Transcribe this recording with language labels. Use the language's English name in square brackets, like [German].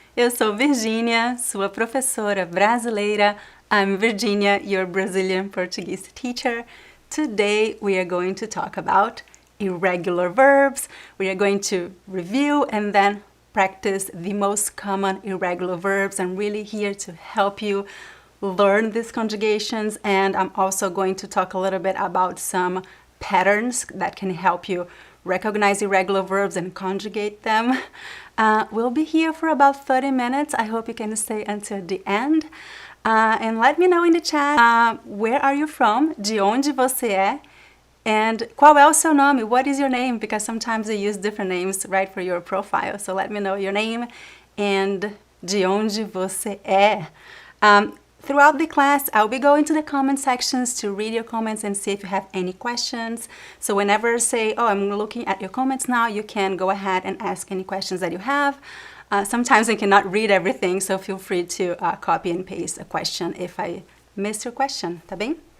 [Portuguese] Eu sou Virginia, sua professora brasileira. [English] I'm Virginia, your Brazilian Portuguese teacher. Today we are going to talk about irregular verbs. We are going to review and then practice the most common irregular verbs. I'm really here to help you learn these conjugations, and I'm also going to talk a little bit about some patterns that can help you recognize irregular verbs and conjugate them. We'll be here for about 30 minutes. I hope you can stay until the end. And let me know in the chat, where are you from? [Portuguese] De onde você é? [English] And [Portuguese] qual é o seu nome? [English] What is your name? Because sometimes they use different names, right, for your profile. So let me know your name and [Portuguese] de onde você é. [English] Throughout the class, I'll be going to the comment sections to read your comments and see if you have any questions. So whenever I say, oh, I'm looking at your comments now, you can go ahead and ask any questions that you have. Sometimes I cannot read everything, so feel free to copy and paste a question if I miss your question, [Portuguese] tá bem?